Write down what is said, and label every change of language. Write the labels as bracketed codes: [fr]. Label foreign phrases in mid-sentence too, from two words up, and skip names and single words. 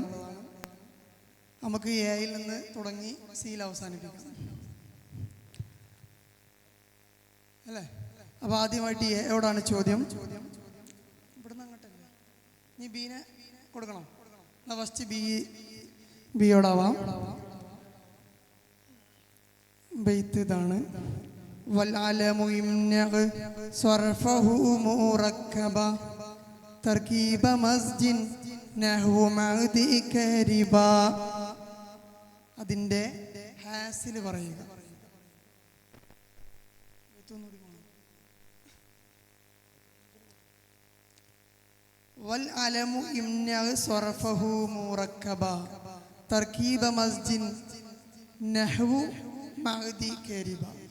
[ml] നമുക്ക് എയിൽ നിന്ന് തുടങ്ങി സിയിൽ അവസാനിപ്പിക്കാം അല്ലേ? അപ്പൊ ആദ്യമായിട്ട് എവിടാണ് ചോദ്യം? ഇവിടുന്ന് അങ്ങോട്ടല്ലേ? നീ ബീനെ കൊടുക്കണം. എന്നാ ഫസ്റ്റ് ബിയോടാവാം. ബൈത്ത് ഇതാണ്. [ar] والعلم يمنع صرفه مركبا تركيب مزج نحو معدي كرب. [ml] അതിൻ്റെ ഹാസിൽ പറയുക. [ar] والعلم امنع صرفه مركبا تركيب مزج نحو معدي كرب.